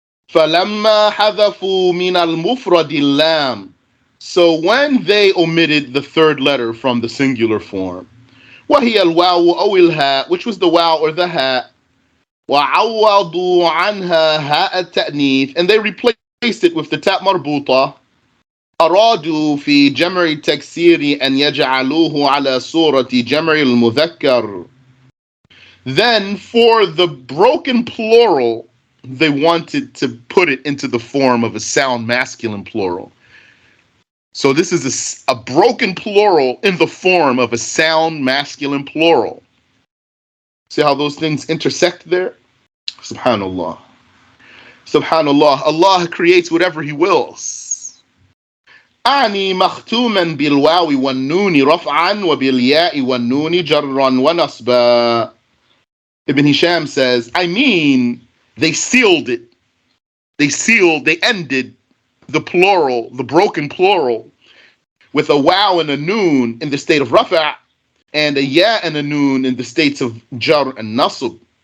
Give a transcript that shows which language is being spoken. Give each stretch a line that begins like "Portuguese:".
Arabic: فَلَمَّا حَذَفُوا مِنَ الْمُفْرَدِ اللَّامِ.
English: So when they omitted the third letter from the singular form,
Arabic: وَهِيَ الْوَاوُ أَوْ الْهَاء,
English: which was the waw or the ha,
Arabic: وَعَوَّضُوا عَنْهَا هَاءَ التَّأْنِيث,
English: and they replaced it with the ta marbuta.
Arabic: أرادوا في جمع التكسير أن يجعلوه على صورة جمع المذكر.
English: Then for the broken plural, they wanted to put it into the form of a sound masculine plural. So this is a broken plural in the form of a sound masculine plural. See how those things intersect there? Subhanallah. Subhanallah. Allah creates whatever He wills.
Arabic: أعني مختوما بالواو والنون رفعا وبالياء والنون جرا ونصبا.
English: Ibn Hisham says, I mean, they sealed it. They ended the plural, the broken plural, with a waw and a noon in the state of rafa' and a ya and a noon in the states of jar and nasb.